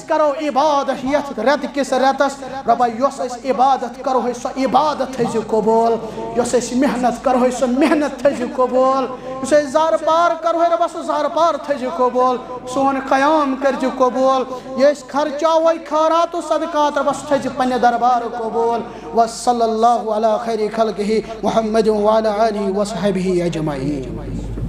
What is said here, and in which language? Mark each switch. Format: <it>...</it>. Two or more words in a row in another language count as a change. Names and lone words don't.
<ks>کرو عبادت یتھ رٮ۪تہٕ کِس رٮ۪تس رۄبا یۄس أسۍ عبادت کروہے سۄ عبادت تھٲیزِ قبوٗل یۄس أسۍ محنت کروہے سۄ محنت تھٲیزِ قبوٗل یُس أسۍ زارٕ پار کروہے رۄبا سُہ زارٕ پار تھٲیزِ قبوٗل سون قیام کٔرزِ قبوٗل یہِ أسۍ خرچاوے خٲرات و صدقات رۄبا سُہ تھٲیزِ پننہِ دربار قبوٗل</ks> <ar>وصلی اللہ علی خیر خلقہ محمد وعلی آلہ وصحبہ اجمعین</ar>